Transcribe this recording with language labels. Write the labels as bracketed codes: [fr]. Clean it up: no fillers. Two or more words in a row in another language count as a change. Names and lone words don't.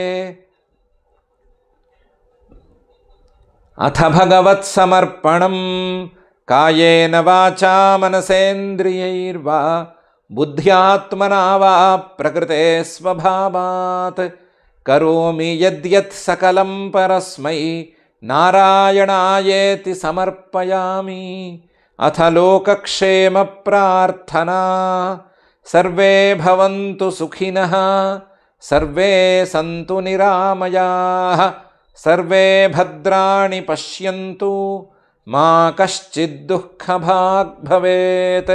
[sa] अथ भगवत्समर्पणं कायेन वाचा मनसेन्द्रियैर्वा बुद्ध्यात्मना वा प्रकृते स्वभावात् करोमि यद्यत् सकलं परस्मै नारायणायेति समर्पयामि. अथ लोकक्षेम प्रार्थना. सर्वे भवन्तु सुखिनः, सर्वे सन्तु निरामयाः, सर्वे भद्राणि पश्यन्तु, मा कश्चिद् दुःखभाग् भवेत्.